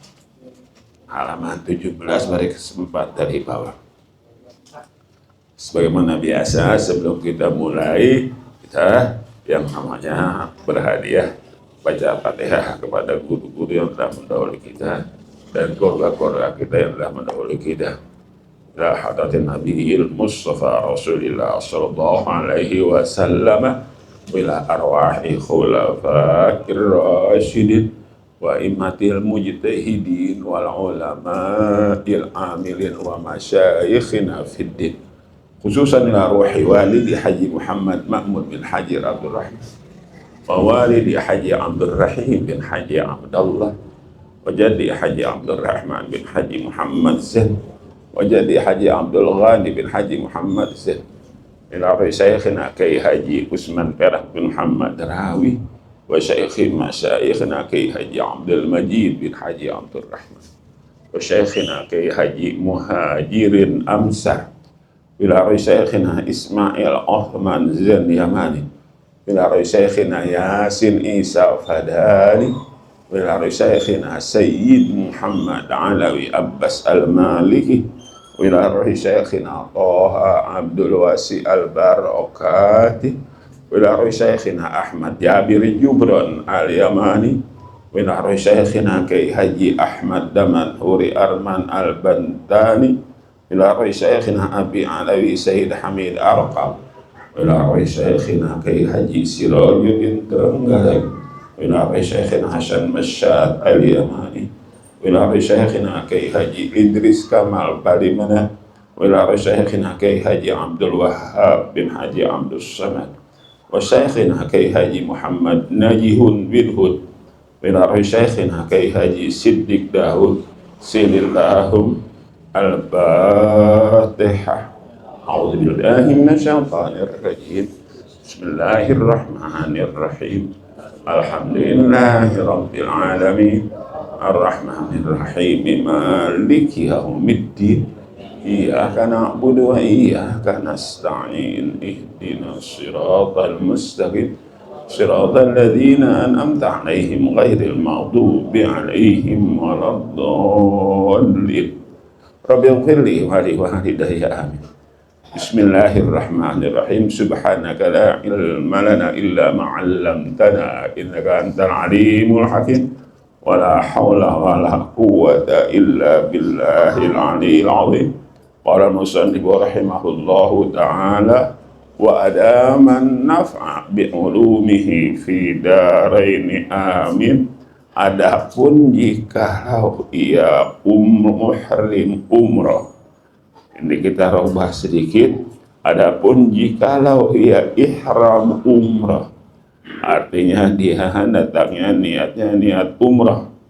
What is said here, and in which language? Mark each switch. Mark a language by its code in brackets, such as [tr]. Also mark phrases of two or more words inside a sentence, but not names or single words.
[id] Halaman 17 baris keempat dari bawah. Sebagaimana biasa, sebelum kita mulai, kita yang namanya berhadiah baca Fatihah kepada guru-guru yang telah mendahului kita dan keluarga-keluarga kita yang telah mendahului kita. [ar] إلى حضرة النبي المصطفى رسول الله صلى الله عليه وسلم، إلى أرواح الخلفاء الراشدين وأئمة المجتهدين والعلماء العاملين ومشايخنا في الدين، خصوصا إلى روح والدي حاج محمد مأمون بن حاج عبد الرحيم ووالدي حاج عبد الرحيم بن حاج عبد الله وجدي حاج عبد الرحمن بن حاج محمد زين وجدي حاج عبد الغني بن حاج محمد زين، إلى شيخنا كياهي حاج عثمان ڤيراك بن محمد راوي وشيخ مشايخنا كياهي حاج عبد المجيد بن حاج عبد الرحمن وشيخنا كياهي حاج مهاجرين أمسار، إلى شيخنا إسماعيل عثمان زين يماني، إلى شيخنا ياسين عيسى فادالي, إلى شيخنا السيد محمد علوي عباس المالكي، إلى شيخنا طه عبد الواسع البركاتي، إلى شيخنا أحمد جابر جبران اليماني، إلى شيخنا كياهي حاج أحمد دمن هوري أرمن البنتني، إلى شيخنا أبي علوي سيد حامد أرقم، إلى شيخنا كياهي حاج سراج الدين ترينجاليك، إلى شيخنا حسن مشاط اليماني، إلى شيخنا كياهي حاج إدريس كمال باليمانا، إلى شيخنا كياهي حاج عبد الوهاب بن حاج عبد الصمد، وشيخنا كياهي حاج محمد نجيح بن هود، إلى شيخنا كياهي حاج صديق داود سيليلاهم الفاتحة. أعوذ بالله من الشيطان الرجيم. بسم الله الرحمن الرحيم. الحمد لله رب العالمين. الرحمن الرحيم. مالك يوم الدين. إياك نعبد وإياك نستعين. اهدنا الصراط المستقيم. صراط الذين أنعمت عليهم غير المغضوب عليهم ولا الضالين. رب اغفر لي ولوالدي آمين. بسم الله الرحمن الرحيم. سبحانك لا علم لنا إلا ما علمتنا إنك أنت العليم الحكيم. ولا حول ولا قوة إلا بالله العلي العظيم. قال المصنف رحمه الله تعالى وأدام النفع بعلومه في الدارين آمين. [id] Adapun jikalau ia muhrim umrah, ini kita rubah sedikit. Adapun jikalau ia ihram umrah, artinya dia datangnya niatnya niat umrah.